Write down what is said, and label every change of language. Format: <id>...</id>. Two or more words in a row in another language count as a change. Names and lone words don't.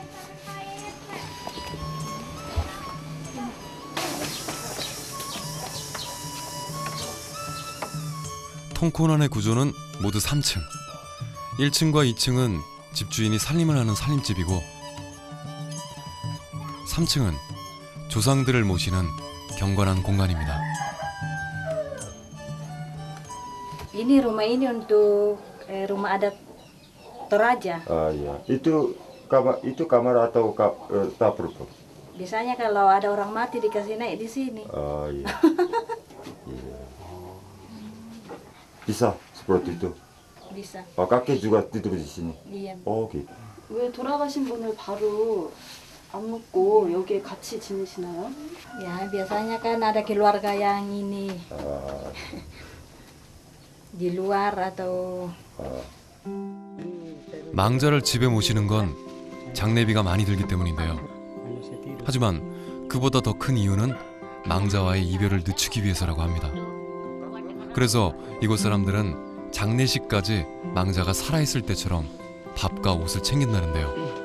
<ko>통코난의 구조는 모두 3층. 1층과 2층은 집주인이 살림을 하는 살림집이고 3층은 조상들을 모시는 경건한 공간입니다.</ko> <id>Ini rumah ini untuk rumah adat Toraja. Iya. Itu kamar atau dapur, Pak? Biasanya kalau ada orang mati dikasih naik di sini. Iya. Iya. Bisa seperti itu. Bisa. Kakek juga tidur di sini. Iya. Oh, gitu.</id> <ko>왜 돌아가신 분을 바로 안 묻고 여기에 같이 지내시나요?</ko> <id>Ya, biasanya kan ada keluarga yang ini di luar atau</id> <ko>망자를 집에 모시는 건 장례비가 많이 들기 때문인데요. 하지만 그보다 더 큰 이유는 망자와의 이별을 늦추기 위해서라고 합니다. 그래서 이곳 사람들은 장례식까지 망자가 살아있을 때처럼 밥과 옷을 챙긴다는데요.</ko>